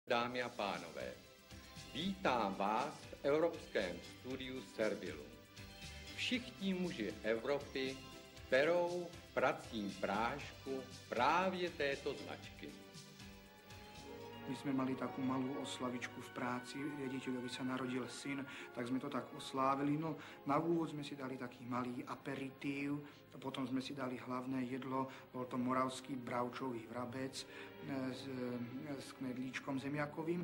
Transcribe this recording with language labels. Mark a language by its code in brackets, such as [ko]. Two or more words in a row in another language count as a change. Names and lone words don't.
[cs] Dámy a pánové, vítám vás v evropském studiu Servilum. Všichni muži Evropy perou v pracím prášku právě této značky. [sk] My sme mali takú malú oslavičku v práci, riaditeľovi sa narodil syn, tak sme to tak oslávili. No, na úvod sme si dali taký malý aperitív, potom sme si dali hlavné jedlo, bol to moravský bravčový vrabec s knedlíčkom zemiakovým.